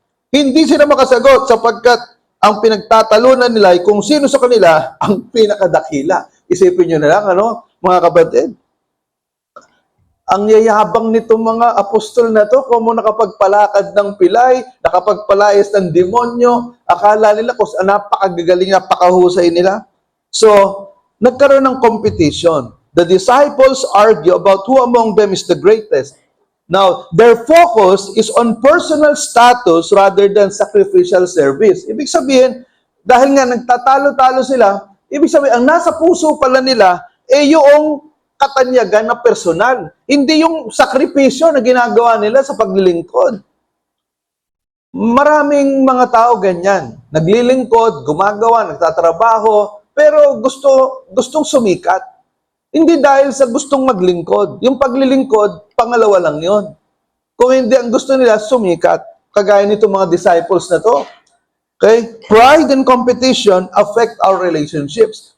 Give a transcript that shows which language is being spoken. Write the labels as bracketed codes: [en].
[tl] Hindi sila makasagot sapagkat ang pinagtatalunan nila ay kung sino sa kanila ang pinakadakila. Isipin niyo na lang, mga kapatid. Ang yayabang nitong mga apostol na to, kung mo nakapagpalakad ng pilay, nakapagpalayas ng demonyo, akala nila kung napakagagaling, napakahusay nila. So, nagkaroon ng competition. [en] The disciples argue about who among them is the greatest. Now, their focus is on personal status rather than sacrificial service. [tl] Ibig sabihin, dahil nga nagtatalo-talo sila, ibig sabihin, ang nasa puso pala nila, yung katanyagan na personal. Hindi yung sakripisyo na ginagawa nila sa paglilingkod. Maraming mga tao ganyan. Naglilingkod, gumagawa, nagtatrabaho, pero gustong sumikat. Hindi dahil sa gustong maglingkod. Yung paglilingkod, pangalawa lang yon. Kung hindi, ang gusto nila, sumikat. Kagaya nito mga disciples na to. Okay? [en] Pride and competition affect our relationships.